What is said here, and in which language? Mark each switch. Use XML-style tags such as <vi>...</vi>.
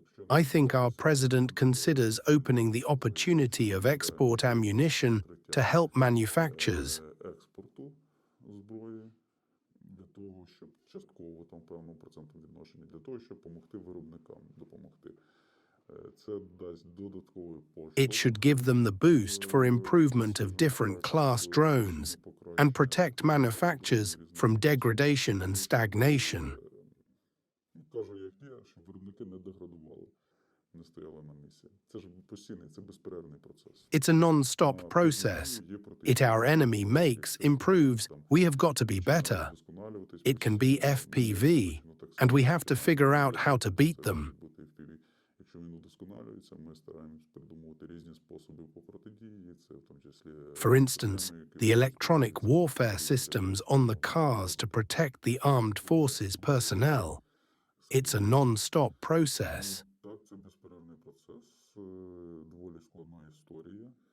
<en>I think our president considers opening the opportunity of export ammunition to help manufacturers.</en> <uk>Експорту зброї для того, щоб частково там певному проценту відношення, для того, щоб допомогти виробникам, допомогти. Це дасть додатковий поштовх.</uk> <en>It should give them the boost for improvement of different class drones and protect manufacturers from degradation and stagnation.</en> <uk>Кажу, як є, щоб виробники не деградували, не стояли на місці. Це ж постійний, це безперервний процес.</uk> <en>It's a non-stop process. It our enemy makes, improves, we have got to be better. It can be FPV, and we have to figure out how to beat them.</en> <uk>Якщо він удосконалюється, ми стараємось придумувати різні способи по протидії, це в тому числі...</uk> <en>For instance, the electronic warfare systems on the cars to protect the armed forces personnel. It's a non-stop process.</en> <uk>Так, це безперервний процес, доволі складна історія.</uk>